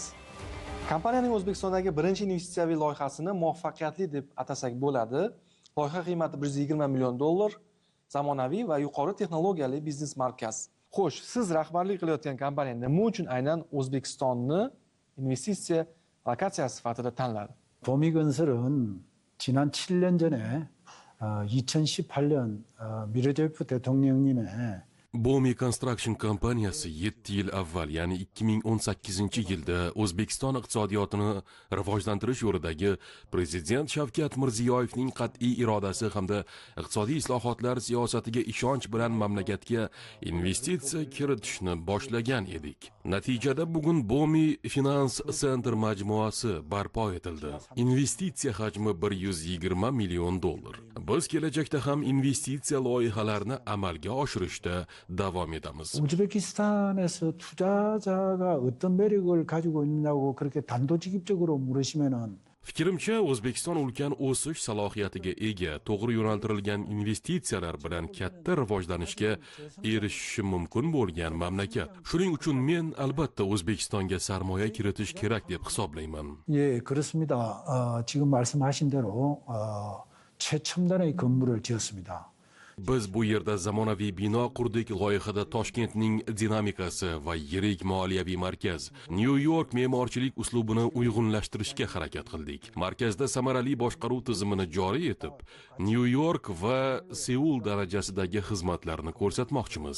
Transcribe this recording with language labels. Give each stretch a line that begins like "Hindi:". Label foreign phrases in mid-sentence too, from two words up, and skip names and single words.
Uzbek: Kompaniyaning O'zbekistondagi birinchi investitsiyaviy loyihasini muvaffaqiyatli deb atasak bo'ladi. Loyiha qiymati 120 million dollar, zamonaviy va yuqori texnologiyali biznes markaz. Xo'sh, siz rahbarlik qilayotgan kompaniya nima uchun aynan O'zbekistonni investitsiya lokatsiyasi sifatida tanladi?
Korean: 보미건설은 지난 7년 전에 2018년 미르제프 대통령님의
Uzbek: Bomi Construction kompaniyasi 7 yil avval, ya'ni 2018-yilda O'zbekiston iqtisodiyotini rivojlantirish yo'lidagi Prezident Shavkat Mirziyoyevning qat'iy irodasi hamda iqtisodiy islohotlar siyosatiga ishonch bilan mamlakatga investitsiya kiritishni boshlagan edik. Natijada bugun Bomi Finance Center majmuasi barpo etildi. Investitsiya hajmi 120 million dollar. Biz kelajakda ham investitsiya loyihalarini amalga oshirishda davom etamiz.
Korean: 우즈베키스탄에서 투자자가 어떤 매력을 가지고 있냐고 그렇게 단도직입적으로 물으시면은
Uzbek: Fikrimcha, O'zbekiston ulkan o'sish salohiyatiga ega, to'g'ri yo'naltirilgan investitsiyalar bilan katta rivojlanishga erishishi mumkin bo'lgan mamlakat. Shuning uchun men albatta O'zbekistonga sarmoya kiritish kerak deb hisoblayman.
Korean: 예, 그렇습니다. 지금 말씀하신 대로 최첨단의 건물을 지었습니다.
Uzbek: Biz bu yerda zamonaviy bino qurdik. Loyihada Toshkentning dinamikasi va yirik moliyaviy markaz, New York me'morchilik uslubini uyg'unlashtirishga harakat qildik. Markazda samarali boshqaruv tizimini joriy etib, New York va Seul darajasidagi xizmatlarni ko'rsatmoqchimiz.